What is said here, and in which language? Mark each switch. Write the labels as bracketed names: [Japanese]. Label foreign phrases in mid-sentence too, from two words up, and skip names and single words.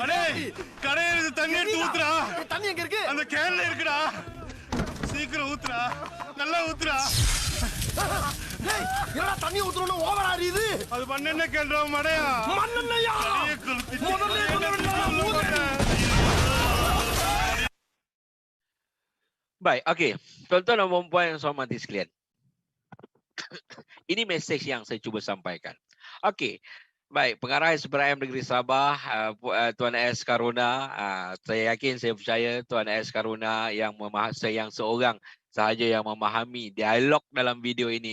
[Tamil] அடே கடையில தண்ணி எடுத்து ஊத்துறா தண்ணி எங்க இருக்கு அந்த கேன்ல இருக்குடா சீக்கிரம் ஊத்துறா நல்லா ஊத்துறா டேய் என்னடா தண்ணி ஊத்துறோம்னு ஓவர் ஆறியுது அது மண்ணெண்ண கேள்றா மடையா மண்ணெண்ணையா முதல்ல சொல்ல [Malay] Baik, okey. Tuan-tuan dan puan-puan yang saya hormati sekalian. Ini mesej yang saya cuba sampaikan. Okey. Baik, Pengarah SPRM Negeri Sabah, Tuan S. Karuna. Saya yakin, saya percaya Tuan S. Karuna yang seorang sahaja yang memahami dialog dalam video ini.